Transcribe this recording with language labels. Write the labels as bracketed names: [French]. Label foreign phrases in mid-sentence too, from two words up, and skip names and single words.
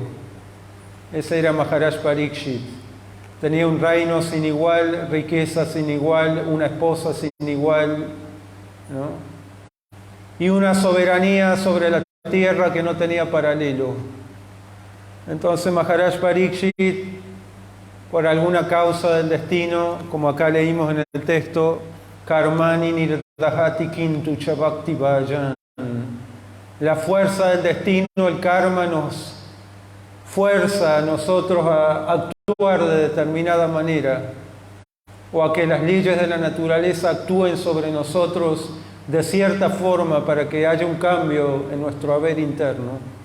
[Spanish] Ese era Maharaj Parikshit. Tenía un reino sin igual, riqueza sin igual, una esposa sin igual, ¿no? Y una soberanía sobre la tierra que no tenía paralelo. Entonces Maharaj Parikshit, por alguna causa del destino, como acá leímos en el texto, [Sanskrit] Karmani nirdahati kintu cha bhakti vayan. [Spanish] La fuerza del destino, el karma, nos fuerza a nosotros a actuar de determinada manera, o a que las leyes de la naturaleza actúen sobre nosotros de cierta forma para que haya un cambio en nuestro haber interno.